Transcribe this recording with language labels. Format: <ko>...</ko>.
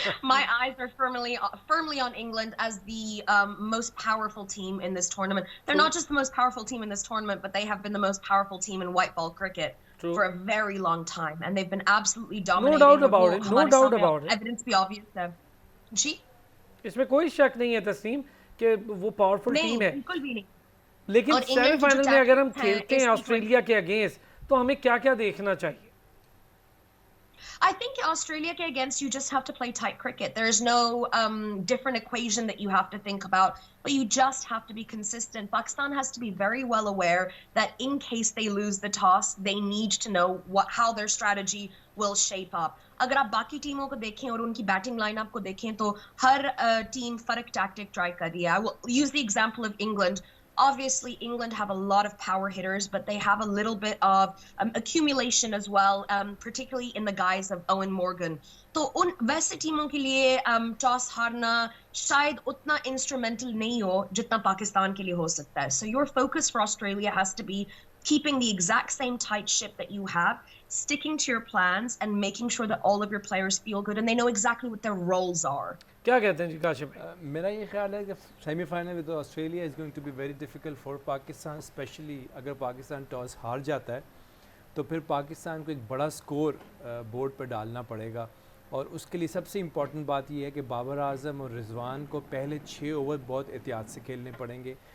<en>My eyes are firmly on England as the most powerful team in this tournament. They're not just the most powerful team in this tournament, but they have been the most powerful team in white ball cricket for a very long time, and they've been absolutely dominating. No doubt about it. No doubt about it. Evidence be obvious है.</en> <hi>जी? इसमें कोई शक नहीं है तस्नीम कि वो powerful team है, बिल्कुल भी नहीं। लेकिन सेमीफाइनल में अगर हम खेलते हैं ऑस्ट्रेलिया के अगेंस्ट, तो हमें क्या क्या देखना चाहिए?</hi> <en>I think Australia against, you just have to play tight cricket. There is no different equation that you have to think about, but you just have to be consistent. Pakistan has to be very well aware that in case they lose the toss, they need to know how their strategy will shape up.</en> <hi>अगर आप बाकी टीमों को देखें और उनकी batting lineup को देखें तो हर टीम फर्क टैक्टिक ट्राई कर रही है.</hi> <en>I will use the example of England. Obviously, England have a lot of power hitters, but they have a little bit of accumulation as well, particularly in the guise of Owen Morgan.</en> <hi>तो उन वैसे टीमों के लिए toss हारना शायद उतना instrumental नहीं हो जितना पाकिस्तान के लिए हो सकता है.</hi> <en>So your focus for Australia has to be keeping the exact same tight ship that you have, sticking to your plans and making sure that all of your players feel good and they know exactly what their roles are.</en> <hi>क्या कहते हैं जी काशिफ? मेरा ये ख्याल है कि semifinal में तो Australia</hi> <en>is going to be very difficult for</en> <hi>Pakistan, specially अगर पाकिस्तान टॉस हार जाता है तो फिर पाकिस्तान को एक बड़ा स्कोर बोर्ड पर डालना पड़ेगा. और उसके लिए सबसे इम्पॉर्टेंट बात यह है कि बाबर आज़म और रिजवान को पहले 6 ओवर बहुत एहतियात से खेलने पड़ेंगे.</hi>